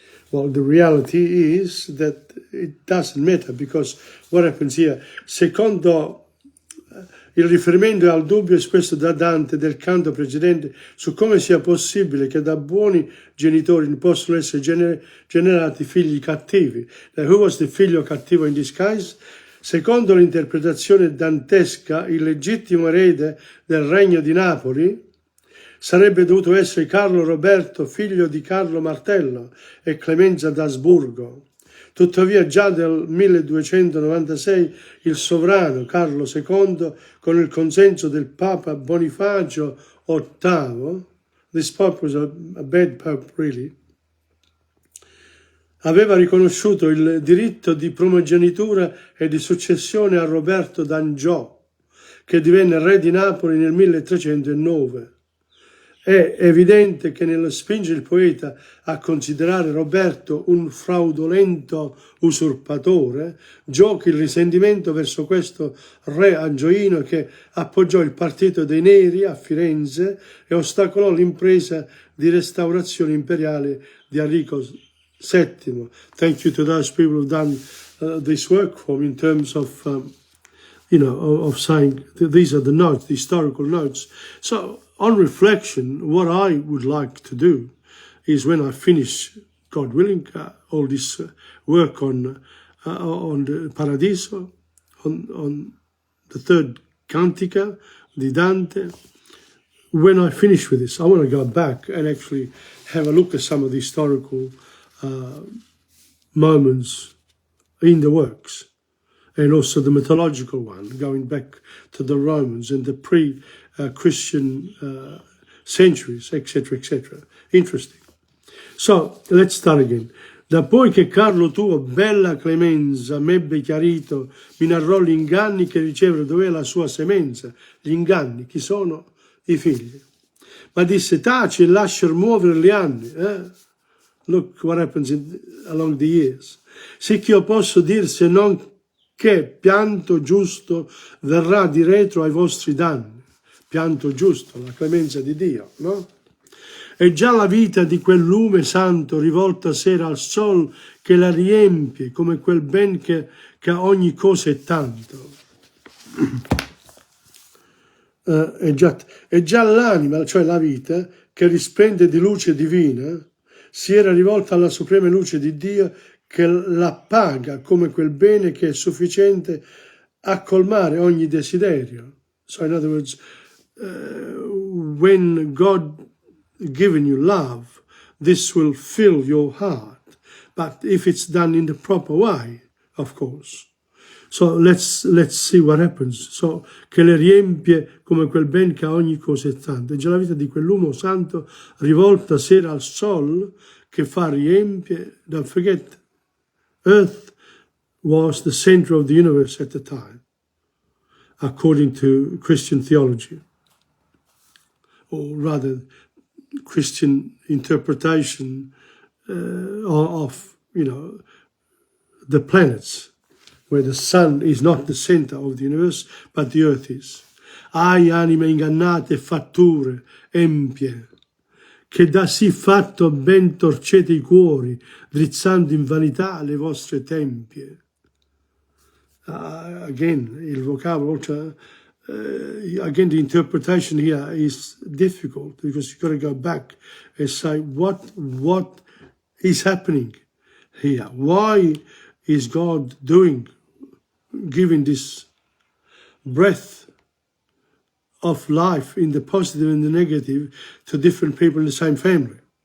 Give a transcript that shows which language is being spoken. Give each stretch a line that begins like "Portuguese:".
English: Well, the reality is that it doesn't matter, because what happens here,
Italian: secondo il riferimento è al dubbio espresso da Dante del canto precedente su come sia possibile che da buoni genitori possono essere generati figli cattivi.
English: Now, who was the
Italian: figlio cattivo
English: in this case?
Italian: Secondo l'interpretazione dantesca, il legittimo erede del regno di Napoli sarebbe dovuto essere Carlo Roberto, figlio di Carlo Martello e Clemenza d'Asburgo. Tuttavia già nel 1296 il sovrano Carlo II, con il consenso del Papa Bonifacio VIII,
English: this Pope was a bad Pope really,
Italian: aveva riconosciuto il diritto di primogenitura e di successione a Roberto d'Angiò, che divenne re di Napoli nel 1309. È evidente che nello spingere il poeta a considerare Roberto un fraudolento usurpatore, giochi il risentimento verso questo re angioino che appoggiò il partito dei neri a Firenze e ostacolò l'impresa di restaurazione imperiale di Enrico VII.
English: Thank you to those people who've done this work for me in terms of, of saying that these are the notes, the historical notes. So, on reflection, what I would like to do is, when I finish, God willing, all this work on the Paradiso, on the third Cantica, the Dante, when I finish with this, I want to go back and actually have a look at some of the historical moments in the works, and also the mythological one, going back to the Romans and the pre-Christian centuries, etc., etc. Interesting. So let's start again.
Italian: Da poi che Carlo tuo, bella clemenza, m'ebbe chiarito, mi narrò gli inganni che ricevere dov'è la sua semenza. Gli inganni, chi sono? I figli. Ma disse, taci e lasciar muovere gli anni.
English: Look what happens along the years.
Italian: Sì che io posso dir se non che pianto giusto verrà di retro ai vostri danni. Pianto giusto, la clemenza di Dio, no? E già la vita di quel lume santo rivolta sera al sol che la riempie come quel ben che a ogni cosa è tanto. È già l'anima, cioè la vita, che risplende di luce divina, si era rivolta alla suprema luce di Dio che la paga come quel bene che è sufficiente a colmare ogni desiderio.
English: So in other words, when God given you love, this will fill your heart. But if it's done in the proper way, of course. So let's see what happens.
Italian: So, che le riempie come quel ben che a ogni cosa è tanto. È già la vita di quell'uomo santo rivolta sera al sol che fa riempie.
English: Don't forget, Earth was the center of the universe at the time, according to Christian theology, or rather Christian interpretation of, the planets, where the sun is not the center of the universe, but the earth is.
Italian: Ai anime ingannate e fatture empie, che da sì fatto ben torcete i cuori, drizzando in vanità le vostre tempie.
English: Again,
Italian: il vocabolo,
English: again, the interpretation here is difficult because you've got to go back and say what is happening here. Why is God giving this breath of life in the positive and the negative to different people in the same family?